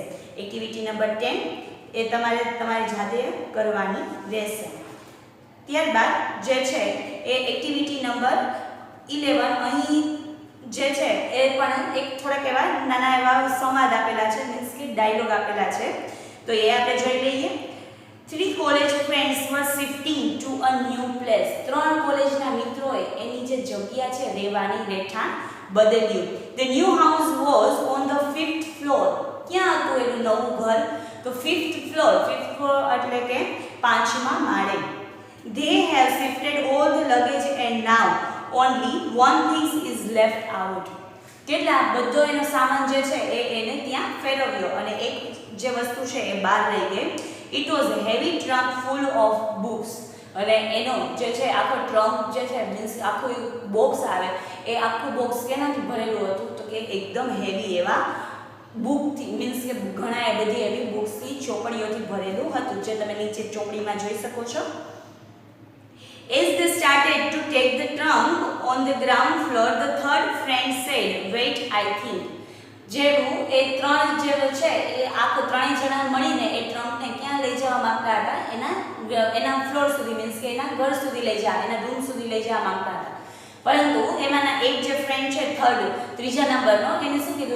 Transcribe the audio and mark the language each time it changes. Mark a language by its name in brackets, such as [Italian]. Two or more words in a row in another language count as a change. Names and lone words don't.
[Gujarati] એક્ટિવિટી નંબર 10 એ તમારે તમારી જાતે કરવાની રહેશે. ત્યારબાદ જે છે એ એક્ટિવિટી નંબર 11 અહીં જે છે એ પણ એક થોડાક એવા નાના એવા સંવાદ આપેલા છે, મીન્સ કે ડાયલોગ આપેલા છે. તો એ આપણે જોઈ લઈએ. [English] 3 college friends were shifting to a new place. [Gujarati] 3 કોલેજના મિત્રોએ એની જે જગ્યા છે રહેવાની રહેઠાણ બદલ્યું. [English] The new house was on the 5th floor. [Gujarati] ક્યાં હતું એનું નવું ઘર? તો [English] 5th floor [Gujarati] એટલે કે 5મા માળે. [English] They have shifted all the luggage and now only one thing is left out. [Gujarati] કેટલા બધો એનો સામાન જે છે એને ત્યાં ફેરવ્યો અને એક જે વસ્તુ છે એ બહાર રહી ગઈ. [English] It was a heavy trunk full of books. [Gujarati] અને એનો જે છે આખો ટ્રંક જે છે મીન્સ આખું બોક્સ આવે એ આખું બોક્સ કેનાથી ભરેલું હતું? તો કે એકદમ હેવી એવા બુકથી, મીન્સ કે ઘણા એ બધી એવી બુક્સથી ચોપડીઓથી ભરેલું હતું જે તમે નીચે ચોપડીમાં જોઈ શકો છો. [English] As they started to take the trunk on the ground floor, the third friend said, "Wait, I think." [Gujarati] જેવું એ ત્રણ જે છે એ આખો ત્રણેય જણા મળીને એ ટ્રંકને ક્યાં લઈ જવા માંગતા હતા? એના ફ્લોર સુધી, મીન્સ કે એના ઘર સુધી લઈ જવા, એના રૂમ સુધી લઈ જવા માંગતા હતા. પરંતુ એમાંના એક જે ફ્રેન્ડ છે ત્રીજા નંબરનો, એને શું કીધું?